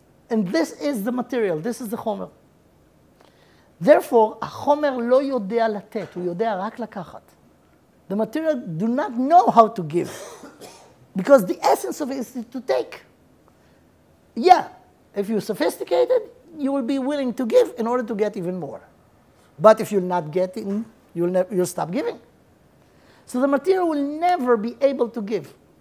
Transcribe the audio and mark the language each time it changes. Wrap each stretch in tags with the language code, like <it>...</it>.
<en>And this is the material, this is the chomer. Therefore,</en> <he>החומר לא יודע לתת, הוא יודע רק לקחת.</he> <en>The material do not know how to give, because the essence of it is to take. Yeah, if you're sophisticated, you will be willing to give in order to get even more. But if you're not getting, you'll stop giving. So the material will never be able to give.</en>